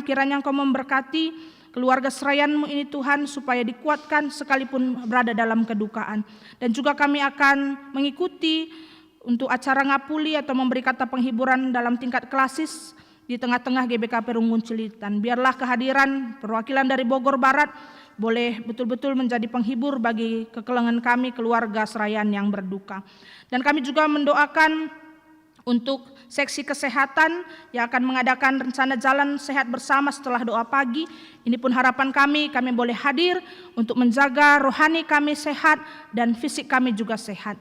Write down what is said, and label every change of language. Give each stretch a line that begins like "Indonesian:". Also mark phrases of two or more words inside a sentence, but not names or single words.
Indonesian: Kiranya Engkau memberkati keluarga serayanmu ini Tuhan, supaya dikuatkan sekalipun berada dalam kedukaan. Dan juga kami akan mengikuti untuk acara ngapuli atau memberi kata penghiburan dalam tingkat klasis di tengah-tengah GBKP Runggun Cililitan. Biarlah kehadiran perwakilan dari Bogor Barat boleh betul-betul menjadi penghibur bagi kekelengan kami keluarga serayan yang berduka. Dan kami juga mendoakan Untuk seksi kesehatan yang akan mengadakan rencana jalan sehat bersama setelah doa pagi, ini pun harapan kami boleh hadir untuk menjaga rohani kami sehat dan fisik kami juga sehat.